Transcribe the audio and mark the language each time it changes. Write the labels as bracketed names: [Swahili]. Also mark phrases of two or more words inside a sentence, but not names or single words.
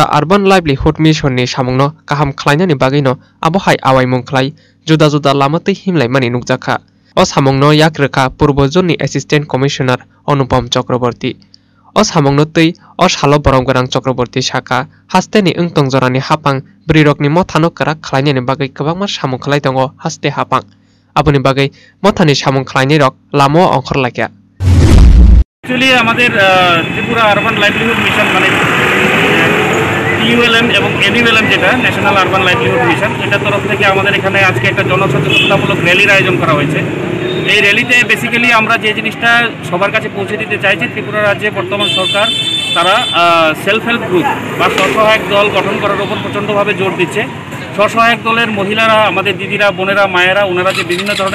[Kok Borok] Urban Livelihood Mission ni samungno kaham khlainani bagino abo hai awaimung khlai juda juda lama tei himlai mani nukjakha o samungno yakreka purbojunni [English] Assistant Commissioner [Kok Borok] Anupam Chakraborty o samungno tei o salo boromgarang Chakraborty Saka hasteni ungtong jorani hapang brirokni mothano karak khlainani bagai kwbangma samung khlai tongo haste hapang aboni bagai mothani samung khlainai rok lamo ongkhor laikya [Bangla] Actually আমাদের ত্রিপুরা আরবান লাইভলিহুড মিশন মানে TULM এবং NULM যেটা ন্যাশনাল আরবান লাইভলিহুড মিশন এটার তরফ থেকে আমাদের এখানে আজকে একটা জনসচেতনতামূলক র্যালির আয়োজন করা হয়েছে এই র্যালিতে বেসিক্যালি আমরা যে জিনিসটা সবার কাছে পৌঁছে দিতে চাইছি ত্রিপুরা রাজ্যে বর্তমান সরকার তারা [English] self help group [Bangla] বা স্বসহায়ক দল গঠন করার উপর প্রচণ্ডভাবে জোর দিচ্ছে স্বসহায়ক দলের মহিলারা আমাদের দিদিরা বোনেরা মায়েরা ওনারা যে বিভিন্ন ধরনের